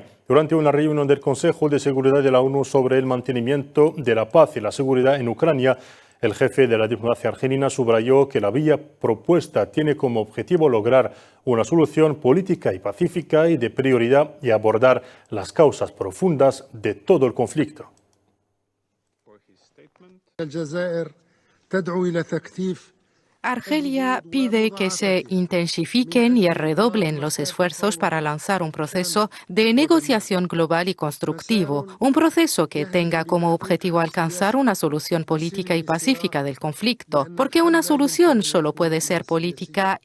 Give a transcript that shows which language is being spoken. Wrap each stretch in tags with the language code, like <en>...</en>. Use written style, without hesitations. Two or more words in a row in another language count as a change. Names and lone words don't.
<es>Durante una reunión del Consejo de Seguridad de la ONU sobre el mantenimiento de la paz y la seguridad en Ucrania, el jefe de la diplomacia argelina subrayó que la vía propuesta tiene como objetivo lograr una solución política y pacífica y de prioridad y abordar las causas profundas de todo el conflicto.</es> <ar>تدعو إلى تكثيف</ar> <es>Argelia pide que se intensifiquen y redoblen los esfuerzos para lanzar un proceso de negociación global y constructivo, un proceso que tenga como objetivo alcanzar una solución política y pacífica del conflicto, porque una solución solo puede ser política</es>